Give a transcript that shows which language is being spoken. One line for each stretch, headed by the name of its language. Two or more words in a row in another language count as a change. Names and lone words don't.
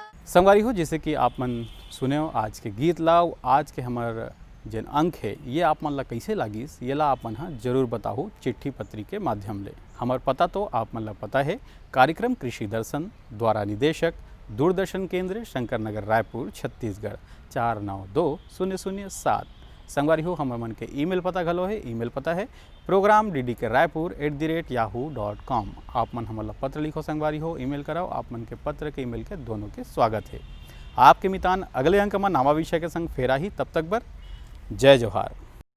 Chhattisgarhi: संगवारी हो जैसे कि आप मन सुने हो आज के गीत लाओ, आज के हमार जिन अंक है ये आप मन ला कैसे लागिस ये ला आप मन हाँ जरूर बताओ चिट्ठी पत्री के माध्यम ले। हमार पता तो आप मन ला पता है, कार्यक्रम कृषि दर्शन द्वारा निदेशक दूरदर्शन केंद्र शंकर नगर रायपुर छत्तीसगढ़ 492007। संगवारी हो हमार मन के ईमेल पता घलो है, ईमेल पता है program.ddkraipur@yahoo.com। आप मन हमारा पत्र लिखो संगवारी हो, ईमेल कराओ, आप मन के पत्र के ईमेल के दोनों के स्वागत है। आपके मितान अगले अंक में नवा विषय के संग फेरा ही, तब तक बर जय जोहार।